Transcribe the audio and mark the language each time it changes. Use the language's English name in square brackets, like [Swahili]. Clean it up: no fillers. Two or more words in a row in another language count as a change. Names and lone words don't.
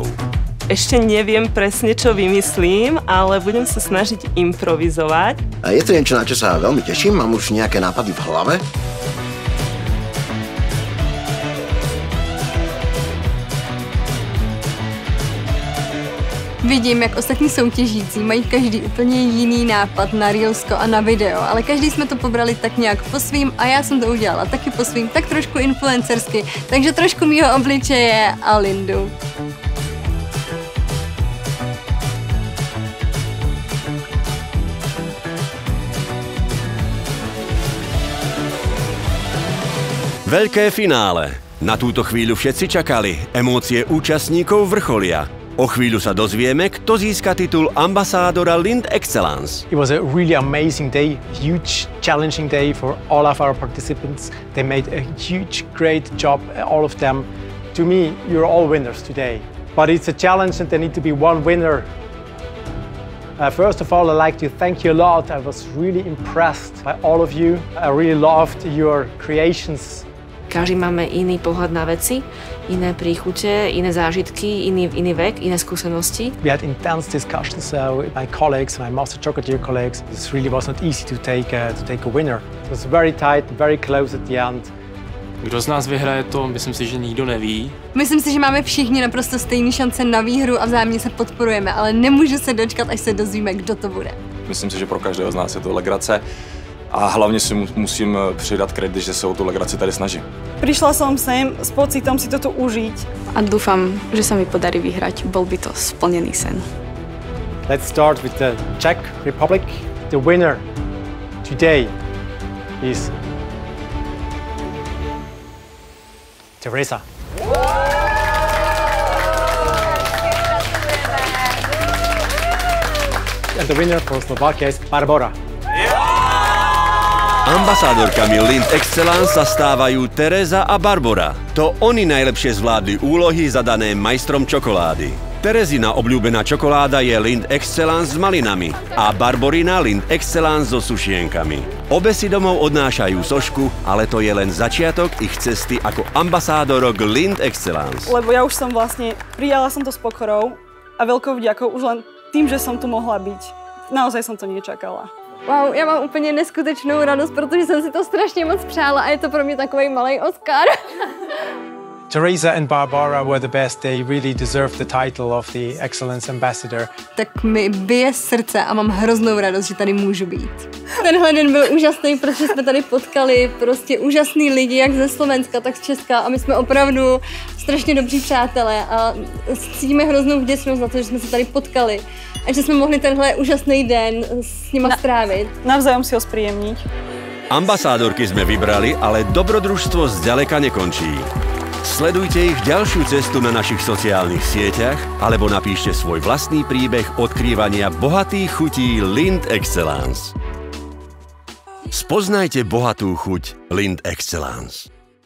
[Slovak] Ešte neviem presne, čo vymyslím, ale budem sa snažiť improvizovať. A je to niečo, na čo sa veľmi teším, mám už nejaké nápady v hlave. [Czech] Vidím, jak ostatní soutěžící mají každý úplně jiný nápad na Reelsko a na video, ale každý jsme to pobrali tak nějak po svým a já jsem to udělala taky po svým, tak trošku influencersky, takže trošku mýho obličeje a Lindu. [Slovak] Veľké finále. Na túto chvíľu všetci čakali. Emócie účastníkov vrcholia. O chvíľu sa dozvieme, kto získa titul ambasádora Lindt Excellence. [English] It was a really amazing day, huge, challenging day for all of our participants. They made a huge, great job, all of them. To me, you're all winners today. but it's a challenge and there need to be one winner. First of all, I'd like to thank you a lot. I was really impressed by all of you. I really loved your creations. [Slovak] Každý máme iný pohľad na veci, iné príchute, iné zážitky, iný vek, iné skúsenosti. [English] We had intense discussions with my colleagues, my Master Chocolatier colleagues. This really was not easy to take a winner. It was very tight, very close at the end. [Czech] Kdo z nás vyhraje, to myslím si, že nikdo neví. Myslím si, že máme všichni naprosto stejné šance na výhru a vzájemně se podporujeme, ale nemůžu se dočkat, až se dozvíme, kdo to bude. Myslím si, že pro každého z nás je to legrace a hlavně si musím přidat kredit, že se o tu legraci tady snažím. [Slovak] Prišla som sem s pocitom si toto užiť. A dúfam, že sa mi podarí vyhrať. Bol by to splnený sen. [English] Let's start with the Czech Republic. The winner today is Teresa. And the winner for Slovakia is Barbora. [Slovak] Ambasádorkami Lindt Excellence sa stávajú Tereza a Barbora. To oni najlepšie zvládli úlohy zadané majstrom čokolády. Terezina obľúbená čokoláda je Lindt Excellence s malinami a Barborina Lindt Excellence so sušienkami. Obe si domov odnášajú sošku, ale to je len začiatok ich cesty ako ambasádorok Lindt Excellence. Lebo ja už som prijala som to s pokorou a veľkou vďakou už len tým, že som tu mohla byť. Naozaj som to nečakala. [Czech] Wow, já mám úplně neskutečnou radost, protože jsem si to strašně moc přála a je to pro mě takový malý Oscar. [English] Teresa and Barbara were the best. They really deserved the title of the Excellence Ambassador. [Czech] Tak mi bije srdce a mám hroznou radost, že tady můžu být. Tenhle den byl úžasný, protože jsme tady potkali prostě úžasný lidi, jak ze Slovenska, tak z Česka a my jsme opravdu strašně dobří přátelé a cítíme hroznou vděčnost za to, že jsme se tady potkali a že jsme mohli tenhle úžasný den s nima strávit. [Slovak] Navzájom si ho spríjemniť. Ambasádorky sme vybrali, ale dobrodružstvo zďaleka nekončí. Sledujte ich ďalšiu cestu na našich sociálnych sieťach alebo napíšte svoj vlastný príbeh odkrývania bohatých chutí Lindt Excellence. Spoznajte bohatú chuť Lindt Excellence.